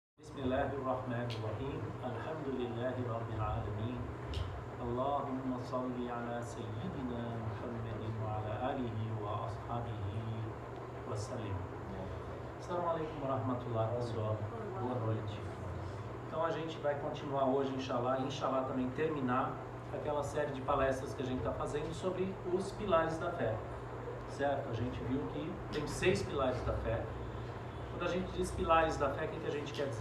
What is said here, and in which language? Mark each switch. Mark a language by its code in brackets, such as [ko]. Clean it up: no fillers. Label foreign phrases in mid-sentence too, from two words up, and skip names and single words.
[ar] بسم الله الرحمن الرحيم. الحمد لله رب العالمين. اللهم صل على سيدنا محمد وعلى آله وأصحابه وسلم. السلام عليكم ورحمة الله, [pt] pessoal. Boa noite. Então a gente vai continuar hoje, inshallah também terminar aquela série de palestras que a gente está fazendo sobre os pilares da fé. Certo? A gente viu que tem 6 pilares da fé. Quando a gente diz pilares da fé, o que a gente quer dizer?